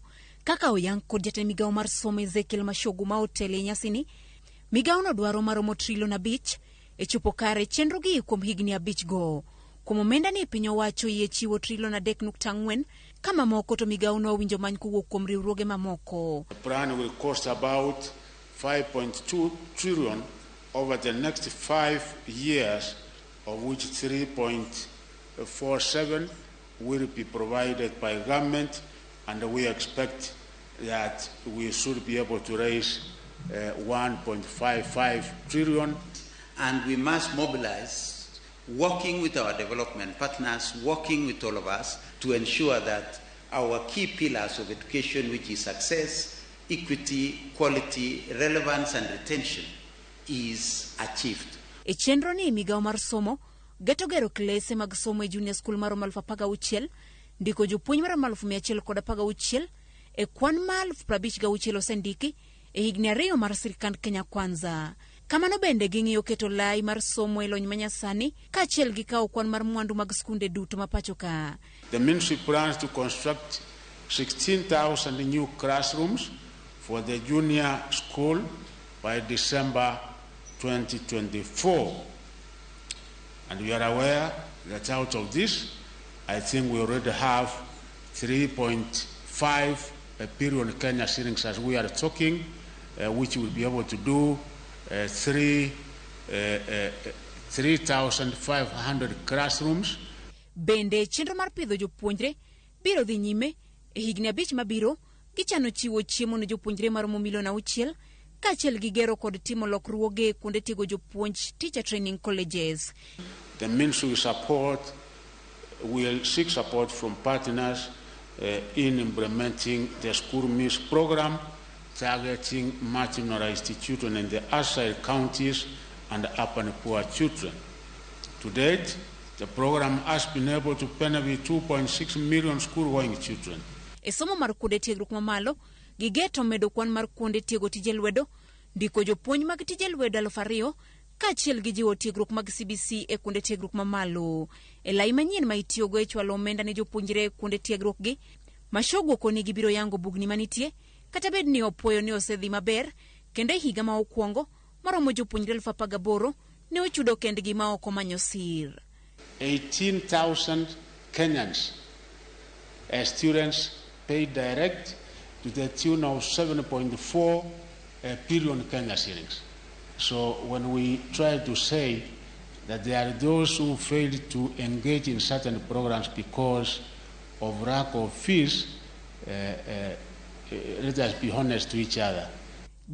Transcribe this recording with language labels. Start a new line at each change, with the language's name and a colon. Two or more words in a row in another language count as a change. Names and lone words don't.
Luo (Kenya and Tanzania): Kaka oyang kod jatend migawo mar somo Ezekiel Mashogu ma otele nyasi ni, migawo no dwaro maromo trillion 5 e chopo kare chenro gi kuom higni 5 go. Kuom omenda ni piny owacho yie chiwo trillion 3.4 kama moko to migawo no winjo many kowuok kuom riwruoge mamoko.
English: The plan will cost about 5.2 trillion over the next 5 years, of which 3.47 will be provided by government, and we expect that we should be able to raise 1.55 trillion. And we must mobilize, working with our development partners, working with all of us to ensure that our key pillars of education, which is success, equity, quality, relevance and retention, is achieved.
Luo (Kenya and Tanzania): E chenro ni migawo mar somo geto gero klese mag somo e
English: junior school
Luo (Kenya and Tanzania): maromo 16,000, ndiko jopuonj maromo 116 e kwan ma 56,000 osendiki e higni 2 mar sirkand Kenya Kwanza. Kamano bende ging'iyo keto lai mar somo e lony manyasani kaachiel gi kawo kwan mar mwandu mag skunde duto ma pacho ka.
English: The ministry plans to construct 16,000 new classrooms for the junior school by December 2024. And we are aware that out of this, I think we already have 3.5 billion Kenya shillings as we are talking, which will be able to do 3,500 classrooms.
Luo (Kenya and Tanzania): Bende chenro mar pidho jopuonjre biro dhi nyime e higni 5 mabiro, gichano chiwo chiemo ne jopuonjre maromo milion 6 kaachiel gi gero kod timo lokruoge kuonde tiego jopuonj
English: teacher training colleges. The ministry will seek support from partners in implementing the school meals program, targeting marginalized children in the outside counties and urban poor children. To date, the program has been able to benefit 2.6 million school-going children.
Luo (Kenya and Tanzania): E somo mar kuonde tiegruok mamalo, gigeto medo kwan mar kuonde tiego tije lwedo, ndiko jopuonj mag tije lwedo 2,000 kaachiel gi jiwo tiegruok mag CBC e kuonde tiegruok mamalo. E lai manyien ma itiyogo e chwalo omenda ne jopuonjre kuonde tiegruok gi, Mashogu koni gibiro yango bugni manitie, kata bed ni opuoyo ni osedhi maber, kendo e higa ma okwongo maromo jopuonjre 18,000 ne ochudo kendgi ma ok omanyo sir.
English: 18,000 Kenyans as students paid direct to the tune of 7.4 billion Kenya shillings. So when we try to say that there are those who failed to engage in certain programs because of lack of fees, let us be honest to each other.